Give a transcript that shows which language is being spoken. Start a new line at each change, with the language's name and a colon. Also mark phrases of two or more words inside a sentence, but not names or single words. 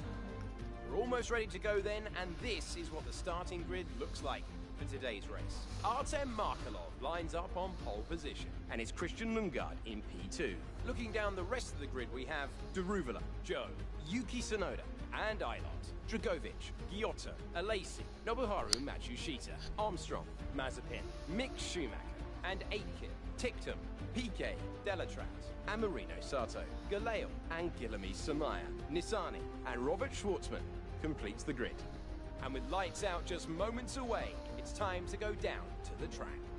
English: We're almost ready to go then, and this is what the starting grid looks like for today's race. Artem Markelov lines up on pole position, and it's Christian Lundgaard in P2. Looking down the rest of the grid, we have Daruvula, Joe, Yuki Tsunoda, and Aylot, Dragovic, Giotto, Alesi, Nobuharu Matsushita, Armstrong, Mazepin, Mick Schumacher, and Aitken, Tictum, Piquet, Delatraz, Amarino Sato, Galeo, and Guilherme Samaya, Nissani, and Robert Schwartzman completes the grid. And with lights out just moments away, it's time to go down to the track.